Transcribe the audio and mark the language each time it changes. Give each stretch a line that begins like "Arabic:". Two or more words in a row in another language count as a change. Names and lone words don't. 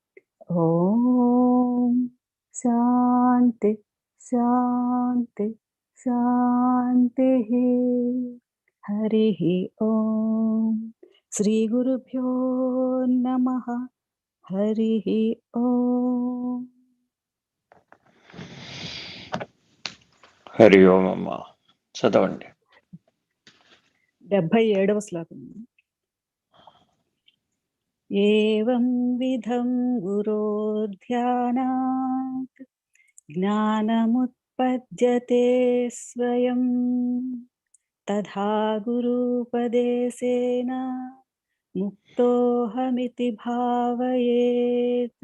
Sanskrit: ॐ शान्ति शान्ति शान्तिः। हरिः ॐ श्रीगुरुभ्यो नमः। हरिः ॐ।
Telugu: హరి ఓం అమ్మ. చదవండి. 77వ శ్లోకం.
Sanskrit: ఏవం విధం గురోర్ధ్యానాత్ జ్ఞానముత్పద్యతే స్వయం తథా గురూపదేశేన ముక్తోహమితి భావయేత్.